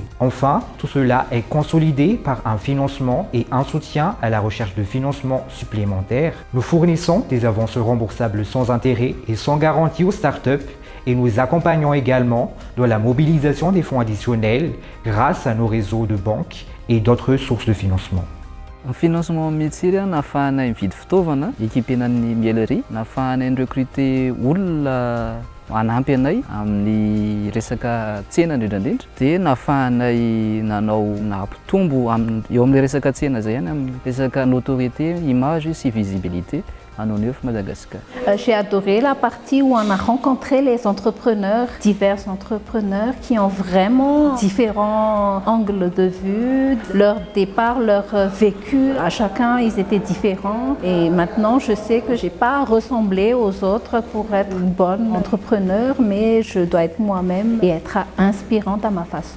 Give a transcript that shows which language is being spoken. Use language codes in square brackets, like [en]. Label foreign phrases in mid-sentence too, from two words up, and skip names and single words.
[fr] Enfin, tout cela est consolidé par un financement et un soutien à la recherche de financement supplémentaires. Nous fournissons des avances remboursables sans intérêt et sans garantie aux startups et nous accompagnons également dans la mobilisation des fonds additionnels grâce à nos réseaux de banques et d'autres sources de financement. [mg] Ny financement mihitsy nahafahanay mividy fitaovana équipenan'ny miellerie, nahafahanay recruter olona hanampy anay amin'ny resaka tsena indrindrandrindra, dia nahafahanay nahampitombo eo amin'ny resaka tsena zay ihany amin'ny resaka [fr] notoriété, image [mg] sy [fr] visibilité à nos neuf Madagascar. J'ai adoré la partie où on a rencontré les entrepreneurs, divers entrepreneurs qui ont vraiment différents angles de vue, leur départ, leur vécu. À chacun, ils étaient différents. Et maintenant, je sais que je n'ai pas à ressembler aux autres pour être une bonne entrepreneur, mais je dois être moi-même et être inspirante à ma façon.